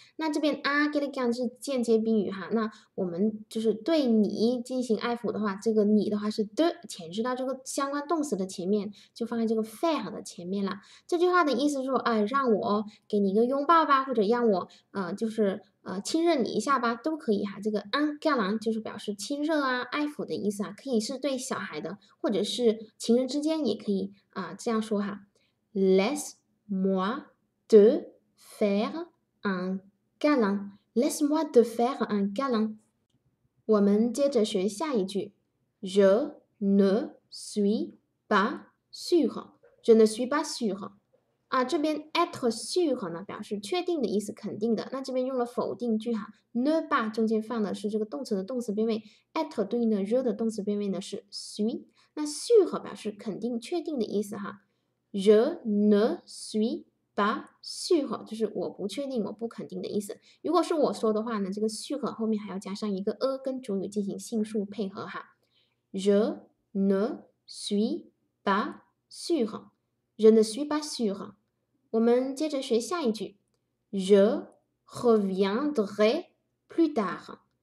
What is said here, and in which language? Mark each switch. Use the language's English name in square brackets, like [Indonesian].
[Chinese] 那这边quelqu'un 是间接宾语哈，那我们就是对你进行爱抚的话，这个你的话是的前置到这个相关动词的前面，就放在这个 faire 的前面了。这句话的意思是说，让我给你一个拥抱吧，或者让我亲热你一下吧，都可以哈。这个 un câlin 就是表示亲热爱抚的意思可以是对小孩的，或者是情人之间也可以这样说哈。 [French] Laisse-moi te faire un câlin。Laisse-moi te faire un câlin。 [Chinese] 我们接着学下一句， [French] Je ne suis pas sûr。Je ne suis pas sûr。 [Chinese] 这边 être sûr 呢表示确定的意思，肯定的。那这边用了否定句哈，ne pas 中间放的是这个动词的动词变位 ，être 对应的 je 的动词变位呢是 suis。那 sûr 表示肯定、确定的意思哈。 [French] Je ne suis pas sûr [Chinese] 就是我不确定、我不肯定的意思。如果是我说的话呢，这个 sûr 后面还要加上一个 跟主语进行性数配合哈。 [French] Je ne suis pas sûr。Je ne suis pas sûr。 [Chinese] 我们接着学下一句 [French] Je reviendrai plus tard.